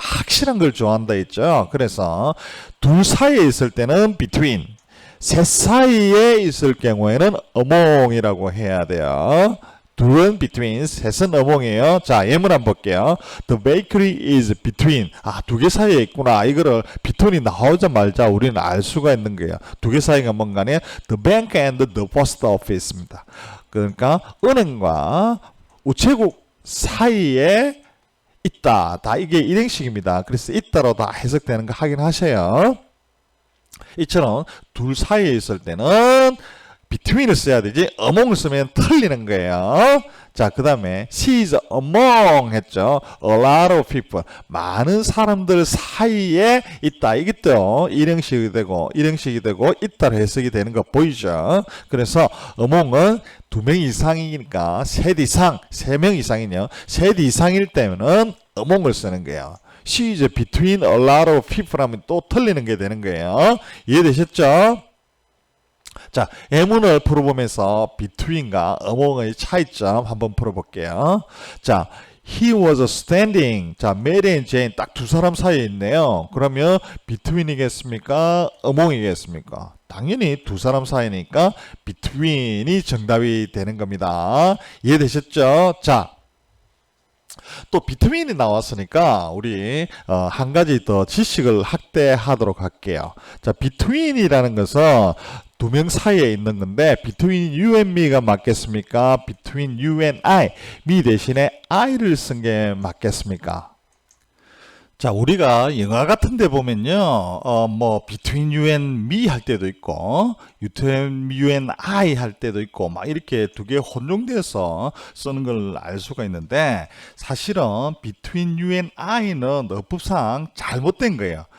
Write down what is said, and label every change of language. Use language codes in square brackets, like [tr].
[ko] 확실한 걸 좋아한다 했죠. 그래서 둘 사이에 있을 때는 between, 셋 사이에 있을 경우에는 among이라고 해야 돼요. 둘은 between, 셋은 among이에요. 자, 예문 한번 볼게요. [en] The bakery is between. [ko] 두 개 사이에 있구나. 이거를 between이 나오자마자 우리는 알 수가 있는 거예요. 두 개 사이가 뭔가네. [en] The bank and the post office입니다. [ko] 그러니까 은행과 우체국 사이에 있다. 다 이게 일행식입니다. 그래서 있다로 다 해석되는 거 확인하셔요. 이처럼 둘 사이에 있을 때는 between을 써야 되지 among을 쓰면 틀리는 거예요. 자, 그 다음에 [en] she is among [ko] 했죠. [en] A lot of people, [ko] 많은 사람들 사이에 있다. 이게 또 일형식이 되고 있다로 해석이 되는 거 보이죠. 그래서 among은 두 명 이상이니까 셋 이상, 세 명 이상이요. 셋 이상일 때는 among을 쓰는 거예요. [en] she is between a lot of people [ko] 하면 또 틀리는 게 되는 거예요. 이해되셨죠? 자, 예문을 풀어보면서 between과 among의 차이점 한번 풀어볼게요. 자, [en] he was standing. [ko] 자, Mary and Jane 딱 두 사람 사이에 있네요. 그러면 between이겠습니까? among이겠습니까? 당연히 두 사람 사이니까 between이 정답이 되는 겁니다. 이해되셨죠? 자, 또 between이 나왔으니까 우리 한 가지 더 지식을 확대하도록 할게요. 자, between이라는 것은 두 명 사이에 있는 건데 [en] between you and me [ko] 가 맞겠습니까? [en] between you and I, [ko] me 대신에 I를 쓴 게 맞겠습니까? 자, 우리가 영화 같은 데 보면요, 뭐, [en] between you and me [ko] 할 때도 있고, [en] between you and I [ko] 할 때도 있고, 막 이렇게 두 개 혼용돼서 쓰는 걸 알 수가 있는데, 사실은 between you and I는 어법상 잘못된 거예요.